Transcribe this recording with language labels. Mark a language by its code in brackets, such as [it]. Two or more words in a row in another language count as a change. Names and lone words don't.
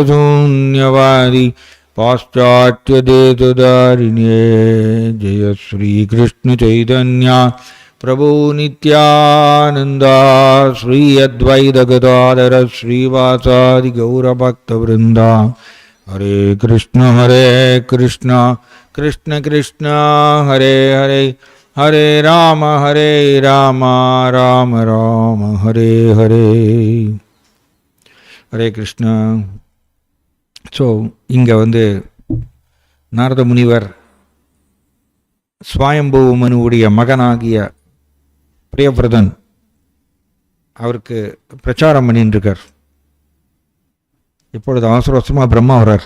[sa] शून्यवादि पाश्चात्य देशतारिणे जय Sri Krishna Chaitanya Prabhu Nityananda Sri Advaita Gadadhara Srivasadi Gaura Bhakta Vrinda Hare Krishna Krishna Krishna Hare Hare Hare Rama Rama Rama Hare Hare. Hare Krishna. [ta] ஸோ இங்கே நாரத முனிவர் ஸ்வயம்பு மனுவுடைய மகனாகிய பிரியவிரதன் அவருக்கு பிரச்சாரம் பண்ணிட்டு இருக்கார். இப்பொழுது அவசர அவசரமாக பிரம்மா வர்றார்.